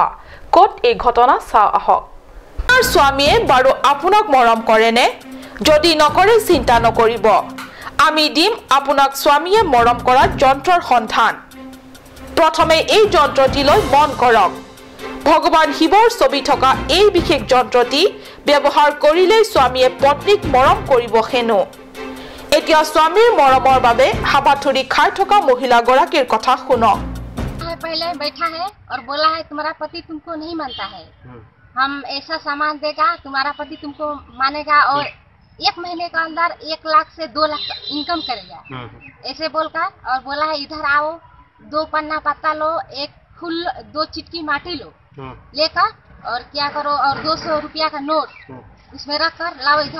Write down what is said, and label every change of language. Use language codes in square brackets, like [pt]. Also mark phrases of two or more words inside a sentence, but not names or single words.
[as] কোট এই ঘটনা চাও আহক আপোনাৰ স্বামীয়ে বাৰু আপোনাক মৰম কৰেনে যদি নকৰে চিন্তা নকৰিব আমি দিম আপোনাক স্বামীয়ে মৰম কৰা যন্ত্ৰৰ সন্ধান প্ৰথমে এই যন্ত্ৰটিলৈ মন কৰক ভগৱান শিৱৰ ছবি থকা এই বিশেষ যন্ত্ৰটি ব্যৱহাৰ কৰিলে স্বামীয়ে পত্নীক মৰম কৰিব হেনো এতিয়া স্বামীৰ মৰমৰ বাবে হাবাথুৰি খাই থকা মহিলা গৰাকীৰ কথা শুনক [hi] पहले बैठा है और बोला है तुम्हारा पति तुमको नहीं मानता है हम ऐसा सामान देगा तुम्हारा पति तुमको मानेगा और 1 महीने के अंदर 1 लाख से 2 लाख इनकम करेगा ऐसे बोलकर और बोला है इधर आओ 2 पन्ना पत्ता लो एक फूल 2 चिटकी माटी लो लेकर और क्या करो और 200 रुपया का नोट उसमें रख कर लाओ इधर